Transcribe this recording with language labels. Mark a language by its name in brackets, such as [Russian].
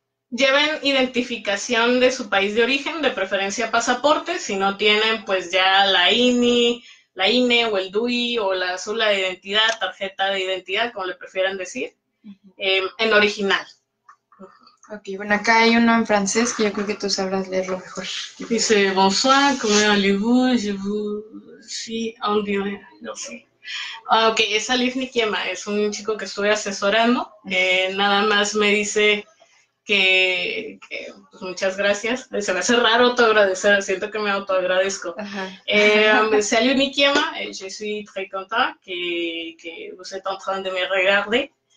[Spanish] Lleven identificación de su país de origen, de preferencia pasaporte. Si no tienen, pues ya la INE o el DUI o la cédula de identidad, tarjeta de identidad, como le prefieran decir, en original. Ok, bueno, acá hay uno en francés que yo creo que tú sabrás leerlo mejor. [French] Dice, bonsoir, comment allez-vous? Je vous suis envié. [Spanish] No sé. Ok, es Alif Nikiema, es un chico que estuve asesorando. Nada más me dice que pues muchas gracias. Se me hace raro autoagradecer, siento que me autoagradezco. [French] Salut Nikiema, je suis très content que vous êtes en train de me regarder.